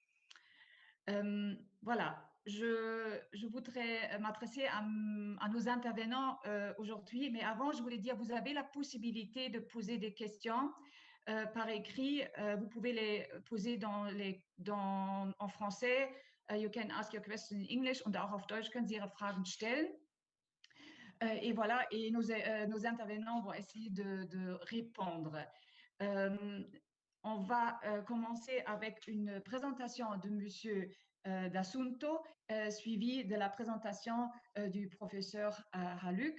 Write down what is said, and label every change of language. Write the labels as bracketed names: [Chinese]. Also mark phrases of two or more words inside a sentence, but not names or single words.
[French] Voilà, je voudrais m'adresser à nos intervenants aujourd'hui, mais avant, je voulais dire, vous avez la possibilité de poser des questions par écrit. Vous pouvez les poser en français. [English] You can ask your question in English [German] und auch auf Deutsch können Sie Ihre Fragen stellen. [French] Et voilà, et nos intervenants vont essayer de répondre. On va commencer avec une présentation de Monsieur D'Assunto, suivie de la présentation du professeur Haluk.